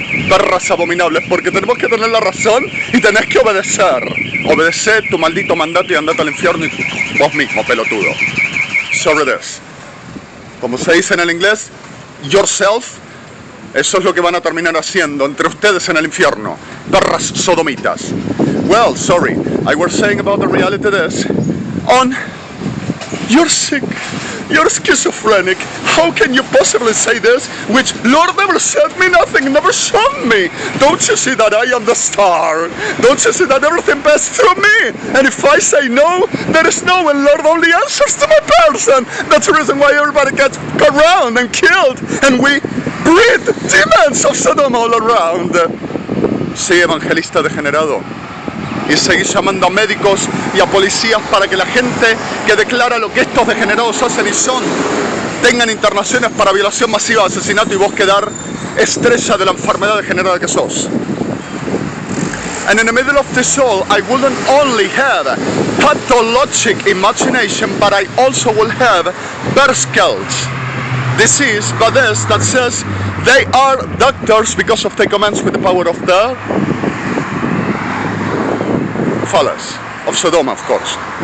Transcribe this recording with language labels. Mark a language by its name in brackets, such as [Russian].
[Spanish] Perras abominables, porque tenemos que tener la razón y tenés que obedecer. Obedece tu maldito mandato y andate al infierno y vos mismo, pelotudo. [English] Sorry this. [Spanish] Como se dice en el inglés, yourself, eso es lo que van a terminar haciendo entre ustedes en el infierno. Perras sodomitas. [English] Well, sorry, I was saying about the reality this. On, you're sick. You're schizophrenic. How can you possibly say this? Which Lord never said me nothing, never shown me. Don't you see that I am the star? Don't you see that everything passed through me? And if I say no, there is no, and Lord only answers to my person. That's the reason why everybody gets around and killed, and we breed demons of Sodoma all around. [Spanish] Sí, evangelista degenerado. Y seguir llamando a médicos y a policías para que la gente que declara lo que estos degenerados hacen y son tengan internaciones para violación masiva, asesinato y vos quedar estrella de la enfermedad degenerada que sos. [English] And in the middle of this all, I wouldn't only have pathologic imagination, but I also will have Berskels disease, but this that says they are doctors because of they commence with the power of the phallus of Sodoma, of course.